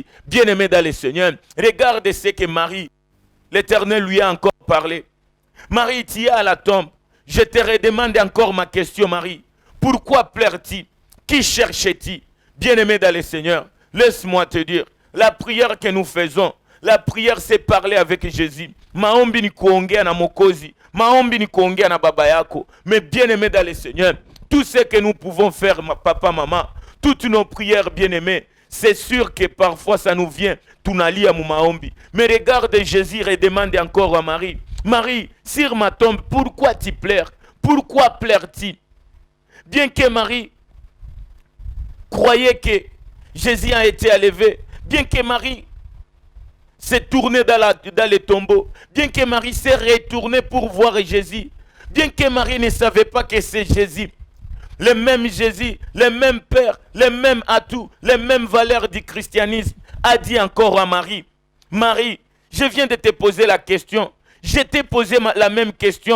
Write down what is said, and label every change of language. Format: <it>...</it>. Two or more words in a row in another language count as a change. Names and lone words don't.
<fr>Bien-aimé dans le Seigneur, regarde ce que Marie, l'Éternel lui a encore parlé. Marie, tu es à la tombe. Je te redemande encore ma question, Marie. Pourquoi pleures-tu? Qui cherches-tu? Bien-aimé dans le Seigneur, laisse-moi te dire, la prière que nous faisons, la prière c'est parler avec Jésus.</fr> <sw>Maombi ni kuongea na Mokozi, maombi ni kuongea na baba yako.</sw> <fr>Mais bien-aimé dans le Seigneur, tout ce que nous pouvons faire, papa, maman, toutes nos prières, bien-aimés, c'est sûr que parfois ça nous vient,</fr> <sw>tunalia mu maombi.</sw> <fr>Mais regarde Jésus et demande encore à Marie, Marie, sur ma tombe, pourquoi tu pleures? Pourquoi pleures-tu? Bien que Marie croyait que Jésus a été élevé, bien que Marie s'est tournée dans les tombeaux, bien que Marie s'est retournée pour voir Jésus, bien que Marie ne savait pas que c'est Jésus, le même Jésus, le même Père, les mêmes atouts, les mêmes valeurs du christianisme, a dit encore à Marie, Marie, je viens de te poser la question, je t'ai posé la même question.</fr>